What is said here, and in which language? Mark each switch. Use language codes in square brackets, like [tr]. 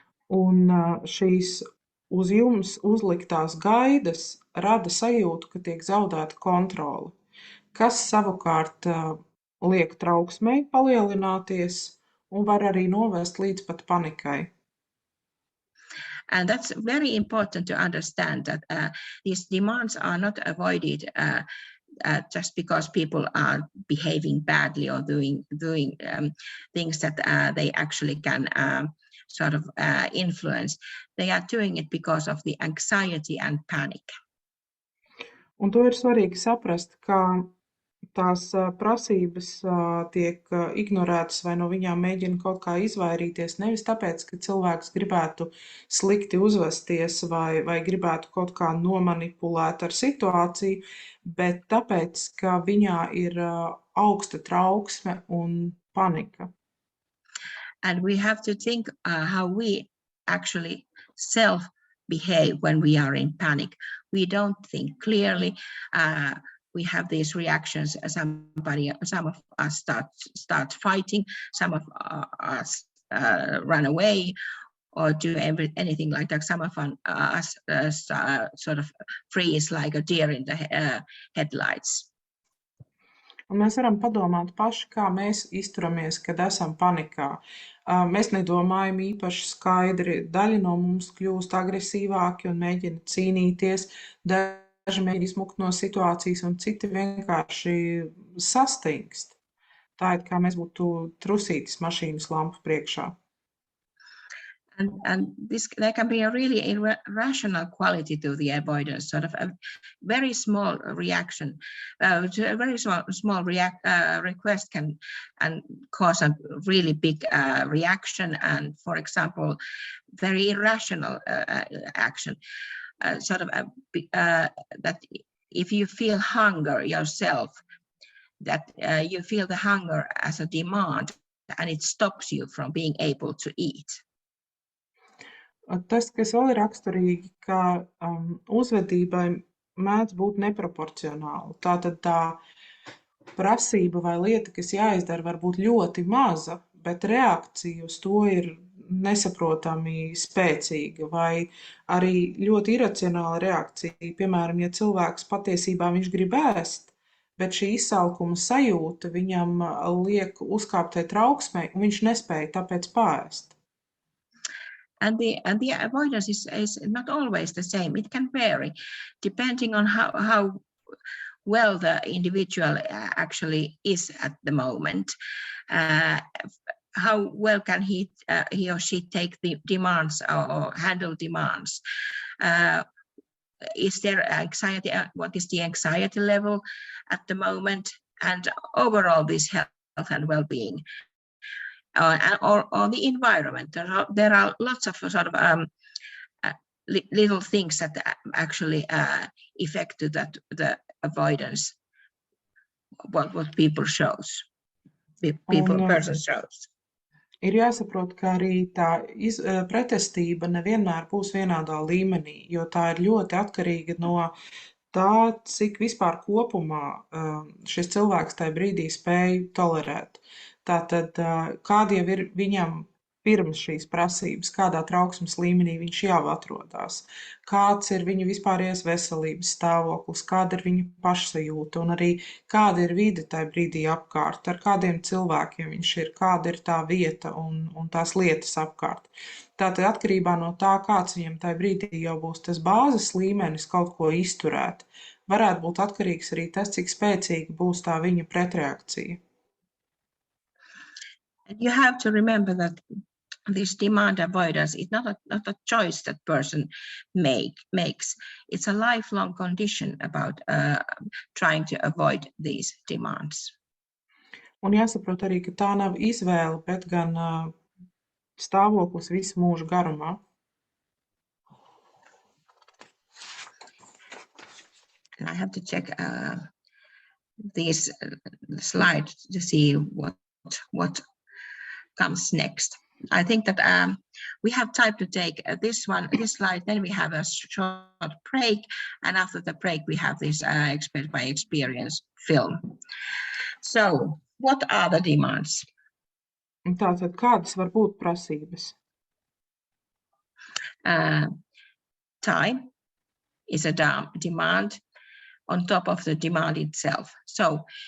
[lv] Un šīs uz jums uzliktās gaidas rada sajūtu, ka tiek zaudēta kontrole, kas savukārt liek trauksmei palielināties un var arī novest līdz pat panikai. [en] And that's very important to understand that these demands are not avoided just because people are behaving badly or doing things that they actually can sort of influence. They are doing it because of the anxiety and panic. [lv] Un to ir svarīgi saprast, ka tās prasības tiek ignorētas vai no viņām mēģina kaut kā izvairīties, nevis tāpēc, ka cilvēks gribētu slikti uzvesties vai gribētu kaut kā nomanipulēt ar situāciju, bet tāpēc, ka viņā ir augsta trauksme un panika. [en] And we have to think how we actually self-behave when we are in panic. We don't think clearly. We have these reactions. Some of us start fighting. Some of us run away or do anything like that. Some of us sort of freeze like a deer in the headlights. [lv] Un mēs varam padomāt paši, kā mēs izturamies, kad esam panikā. Mēs nedomājam īpaši skaidri, daļa no mums kļūst agresīvāki un mēģina cīnīties, daži mēģina izmukt no situācijas un citi vienkārši sastingst. Tā ir, kā mēs būtu trusītis mašīnas lampu priekšā. [en] And there can be a really irrational quality to the avoidance, sort of a very small reaction, a very small request can cause a really big reaction, and for example, very irrational action, that if you feel hunger yourself, that you feel the hunger as a demand, and it stops you from being able to eat. [lv] Tas, kas vēl ir raksturīgi, ka uzvedībai mēdz būt neproporcionāla. Tātad tā prasība vai lieta, kas jāizdara, var būt ļoti maza, bet reakcija uz to ir nesaprotami spēcīga vai arī ļoti iracionāla reakcija. Piemēram, ja cilvēks patiesībā viņš grib ēst, bet šī izsalkuma sajūta viņam liek uzkāptai trauksmei, un viņš nespēja tāpēc paēst. [en] And the avoidance is not always the same. It can vary depending on how well the individual actually is at the moment. How well can he or she take the demands or handle demands? Is there anxiety? What is the anxiety level at the moment? And overall, this health and well-being. Or the environment. There are lots of sort of little things that actually affect the avoidance. What people shows, person shows. [lv] Ir jāsaprot, ka arī tā pretestība nevienmēr būs vienādā līmenī, jo tā ir ļoti atkarīga no tā, cik vispār kopumā šis cilvēks tajā brīdī spēj tolerēt. Tātad, kādi jau ir viņam pirms šīs prasības, kādā trauksmes līmenī viņš jau atrodās, kāds ir viņa vispārējais veselības stāvoklis, kāda ir viņa pašsajūta un arī kāda ir vide tajā brīdī apkārt, ar kādiem cilvēkiem viņš ir, kāda ir tā vieta un tās lietas apkārt. Tātad atkarībā no tā, kāds viņam tajā brīdī jau būs tas bāzes līmenis kaut ko izturēt, varētu būt atkarīgs arī tas, cik spēcīga būs tā viņa pretreakcija. [en] You have to remember that this demand avoidance is not a choice that person makes. It's a lifelong condition about trying to avoid these demands. [lv] Un jāsaprot arī, ka tā nav izvēle, bet gan stāvoklis visu mūžu garumā. [en] I have to check these slides to see what comes next. I think that we have time to take this slide, then we have a short break, and after the break we have this expert by experience film. So, what are the demands? [lv] Tātad, kādas var būt prasības? [en] Time is a demand on top of the demand itself. So,